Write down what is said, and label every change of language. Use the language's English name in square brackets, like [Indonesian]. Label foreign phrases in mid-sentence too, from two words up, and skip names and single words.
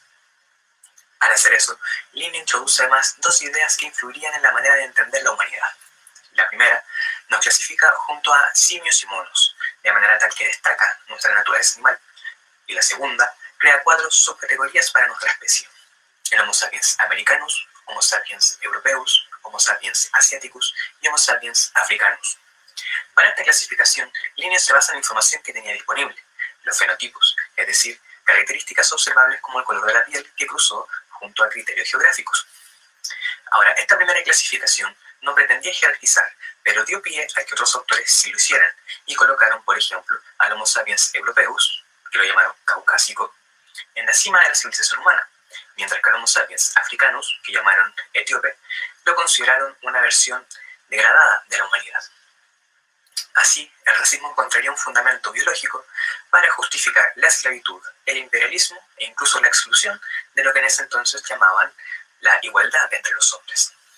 [Spanish] Al hacer eso, Linnaeus introduce además dos ideas que influirían en la manera de entender la humanidad. La primera nos clasifica junto a simios y monos, de manera tal que destaca nuestra naturaleza animal. Y la segunda crea 4 subcategorías para nuestra especie: el Homo sapiens americanus, Homo sapiens europeus, Homo sapiens asiaticus y Homo sapiens africanus. Para esta clasificación, Linnaeus se basa en la información que tenía disponible, los fenotipos, es decir, características observables como el color de la piel, que cruzó junto a criterios geográficos. Ahora, esta primera clasificación no pretendía jerarquizar, pero dio pie a que otros autores sí lo hicieran, y colocaron, por ejemplo, al Homo sapiens europeus, que lo llamaron caucásico, en la cima de la civilización humana, mientras que al Homo sapiens africanus, que llamaron etíope, lo consideraron una versión degradada de la humanidad. Así, el racismo encontraría un fundamento biológico para justificar la esclavitud, el imperialismo e incluso la exclusión de lo que en ese entonces llamaban la igualdad entre los hombres.